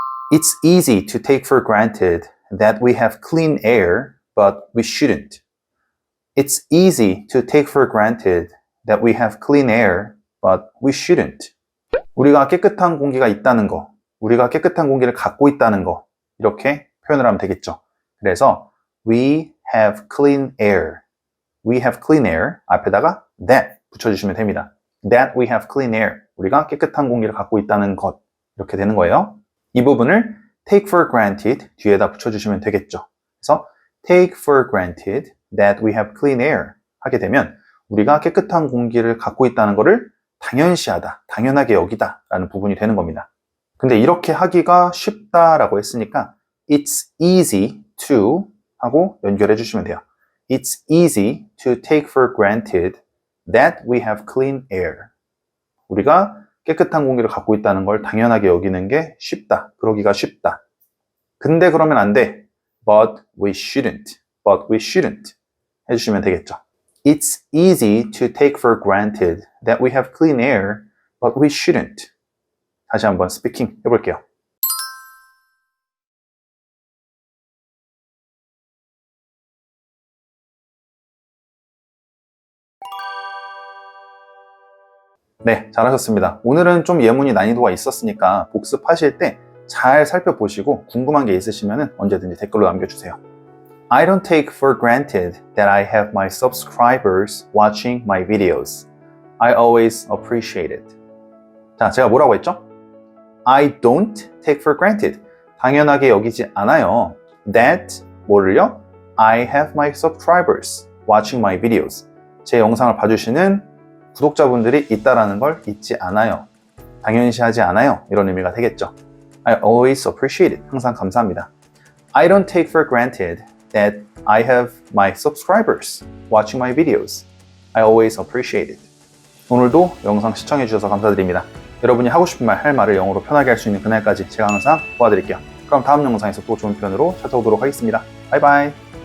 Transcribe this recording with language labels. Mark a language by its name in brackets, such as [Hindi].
[English] It's easy to take for granted that we have clean air, but we shouldn't. It's easy to take for granted that we have clean air, but we shouldn't. [Korean] 우리가 깨끗한 공기가 있다는 거, 우리가 깨끗한 공기를 갖고 있다는 거, 이렇게 표현을 하면 되겠죠. 그래서 [English] we have clean air. We have clean air [Korean] 앞에다가 [English] that [Korean] 붙여주시면 됩니다. [English] That we have clean air. [Korean] 우리가 깨끗한 공기를 갖고 있다는 것. 이렇게 되는 거예요. 이 부분을 [English] take for granted [Korean] 뒤에다 붙여주시면 되겠죠. 그래서 [English] take for granted that we have clean air [Korean] 하게 되면 우리가 깨끗한 공기를 갖고 있다는 것을 당연시하다, 당연하게 여기다 라는 부분이 되는 겁니다. 근데 이렇게 하기가 쉽다라고 했으니까 [English] it's easy to [Korean] 하고 연결해 주시면 돼요. [English] It's easy to take for granted that we have clean air. [Korean] 우리가 깨끗한 공기를 갖고 있다는 걸 당연하게 여기는 게 쉽다. 그러기가 쉽다. 근데 그러면 안 돼. [English] But we shouldn't. But we shouldn't. [Korean] 해주시면 되겠죠. [English] It's easy to take for granted that we have clean air, but we shouldn't. [Korean] 다시 한번 스피킹 해볼게요. 네, 잘하셨습니다. 오늘은 좀 예문이 난이도가 있었으니까 복습하실 때 잘 살펴보시고 궁금한 게 있으시면 언제든지 댓글로 남겨주세요. [English] I don't take for granted that I have my subscribers watching my videos. I always appreciate it. [Korean] 자, 제가 뭐라고 했죠? [English] I don't take for granted. [Korean] 당연하게 여기지 않아요. [English] That, [Korean] 뭐를요? [English] I have my subscribers watching my videos. [Korean] 제 영상을 봐주시는 구독자분들이 있다라는 걸 잊지 않아요. 당연시하지 않아요. 이런 의미가 되겠죠. [English] I always appreciate it. [Korean] 항상 감사합니다. [English] I don't take for granted that I have my subscribers watching my videos. I always appreciate it. [Korean] 오늘도 영상 시청해주셔서 감사드립니다. 여러분이 하고 싶은 말, 할 말을 영어로 편하게 할 수 있는 그날까지 제가 항상 도와드릴게요. 그럼 다음 영상에서 또 좋은 표현으로 찾아오도록 하겠습니다. 바이바이.